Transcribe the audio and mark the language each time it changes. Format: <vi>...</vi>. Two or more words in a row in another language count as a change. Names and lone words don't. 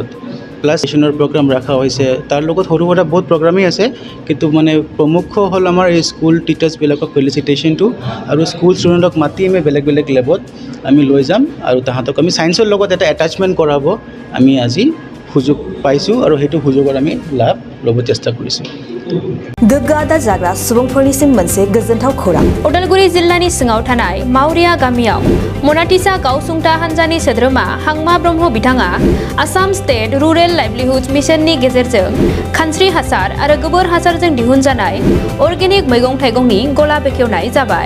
<as>প্লাছ ছেশ্যনৰ প্ৰগ্ৰাম ৰখা হৈছে, তাৰ লগত সৰু সুৰা বহুত প্ৰগ্ৰামেই আছে, কিন্তু মানে প্ৰমুখ হ'ল আমাৰ এই</as> <en>school teachersবিলাকক</en> <as>ফেলিচিটেশ্যনটো, আৰু</as> <en>school studentক</en> <as>মাতি আমি বেলেগ বেলেগ লেবত আমি লৈ যাম আৰু তাহাঁতক আমি ছায়েন্সৰ লগত এটা এটাচমেণ্ট কৰাব আমি আজি সুযোগ পাইছোঁ আৰু সেইটো সুযোগৰ আমি লাভ ল'ব চেষ্টা কৰিছোঁ।</as> <brx>गोग्गो आदार जाग्रा सुबुंफोरनिसिम मोनसे गोजोनथाव खौरां। उदालगुरि जिल्लानि सिङाव थानाय मावरिया गामियाव मनाटिसा गावसुंथा हान्जानि सोद्रोमा हांमा ब्रह्म बिथाङा आसाम स्टेट रुरेल लाइवलिहुड मिशननि गेजेरजों खानस्रि हासार आरो गोबोर हासारजों दिहुनजानाय अर्गेनिक मैगं थाइगंनि गला बेखेवनाय जाबाय।</brx>